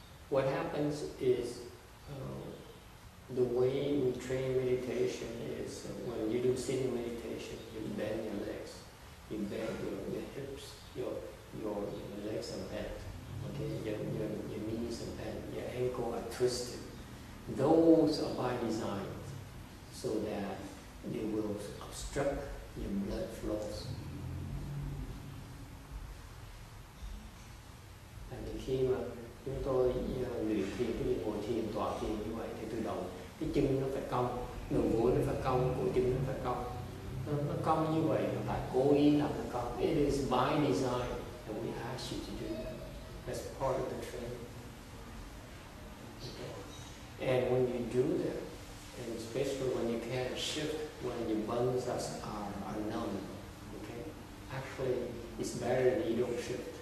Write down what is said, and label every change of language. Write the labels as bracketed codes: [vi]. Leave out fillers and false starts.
[en] What happens is the way we train meditation is when you do sitting meditation, you bend your legs, you bend your hips, your legs are bent. Okay, your knees and your ankle are twisted. Those are by design, so that they will obstruct your blood flows. [vi] Tại vì khi mà chúng tôi luyện thiền, cái việc ngồi thiền, tọa thiền như vậy thì tự động cái chân nó phải cong, đầu gối nó phải cong, cổ chân nó phải cong. Nó cong như vậy là phải cố ý làm nó cong. [en] It is by design, and we ask you to do that. That's part of the training. Okay. And when you do that, and especially when you can't shift, when your bones are numb, okay, actually it's better that you don't shift.